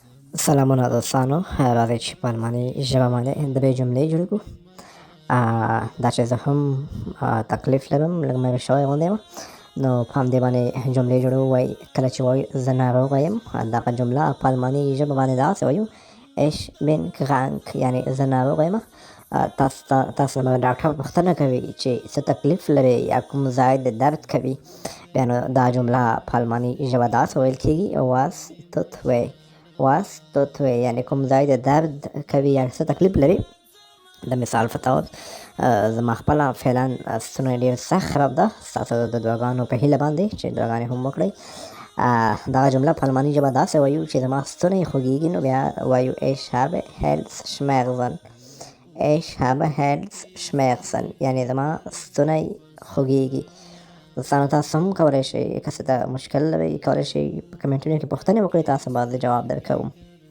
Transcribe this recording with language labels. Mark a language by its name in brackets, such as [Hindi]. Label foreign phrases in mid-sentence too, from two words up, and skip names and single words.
[Pashto] سلامونه دوستانو، راځئ چې په الماني ژبه باندې د دې جملې جوړې کړو. دا چې زه هم تکلیف لرم، لږ مې شوی غوندې یم، نو په همدې باندې جملې جوړوو. وایي کله چې وایو زه ناروغه یم، دغه جمله په الماني ژبه باندې داسې وایو [German] ich bin krank، [Pashto] یعنې زه ناروغه یم. تاسو له ډاکټر پوښتنه کوي چې څه تکلیف لرئ یا کوم ځای د درد کوي، بیا نو دا جمله په الماني ژبه داسې ویل کېږي [German] was tut weh، was tut weh، [Pashto] یعنې کوم ځای د درد کوي یا څه تکلیف لري. د مثال په طور زما خپله فعلا ستونی ډېر سخت خراب ده، ستاسو د دعاګانو په هیله باندې چې دعاګانې هم وکړئ. دغه جمله په الماني ژبه داسې وایو چې زما ستونی خوږېږي، نو بیا وایو [German] ich habe Halsschmerzen، ich habe Halsschmerzen، [Pashto] یعنې زما ستونی خوږېږي. دوستانو تاسو هم کولی شئ که څه ته مشکل لرئ کولی شئ په کمنټونو کې پوښتنې وکړئ، تاسو به زه جواب درکوم.